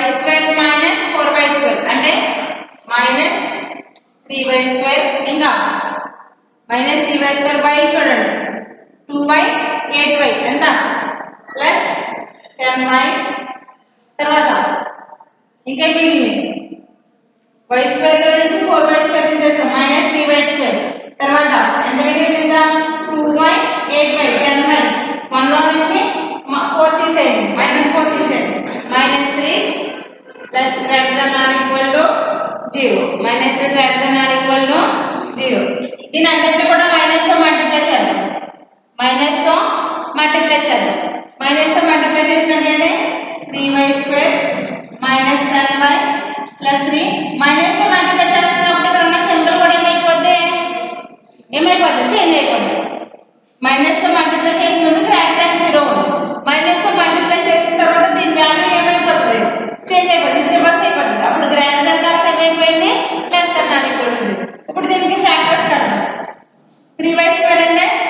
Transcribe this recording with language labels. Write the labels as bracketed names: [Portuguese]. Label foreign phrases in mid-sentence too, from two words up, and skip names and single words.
[English] square minus 4y square అంటే minus 3y square ఇంకా minus 3y square y చూడండి 2y 8y [Telugu] ఎంత ప్లస్ 10y తర్వాత ఇంకా మిగిలింది [English] y square [Telugu] లో నుంచి [English] 4y square [Telugu] తీసేసాం [English] minus 3y square [Telugu] తర్వాత ఎంత మిగిలింది ఇంకా 2y 8y 10y 1 లో నుంచి 4 తీసేయండి [English] -4 తీసేయండి -3 plus greater than or equal to 0 -3 greater than or equal to 0 [Telugu] దీని అందరిని కూడా మైనస్ తో మల్టిప్లై చేద్దాం మైనస్ తో మల్టిప్లై చేద్దాం మైనస్ తో మల్టిప్లై చేసినట్లయితే [English] 3y square minus 10y plus [Telugu] 3 మైనస్ తో మల్టిప్లై చేస్తున్నప్పుడు ఇక్కడ ఉన్న సింబల్ కూడా ఏమైపోద్ది చేంజ్ అయిపోద్ది మైనస్ తో మల్టిప్లై చేసిన ముందు [English] greater than 0 [Telugu] మైనస్ తో మల్టిప్లై చేసిన తర్వాత దీని వాల్యూ ఏమైపోతుంది చేంజ్ అయిపోతుంది రివర్స్ అయిపోతుంది అప్పుడు [English] greater than [Telugu] కాస్త ఏమైపోయింది [English] less than or equal to 0 [Telugu] ఇప్పుడు దీనికి ఫ్యాక్టర్స్ కడదాం [English] 3y square [Telugu] అంటే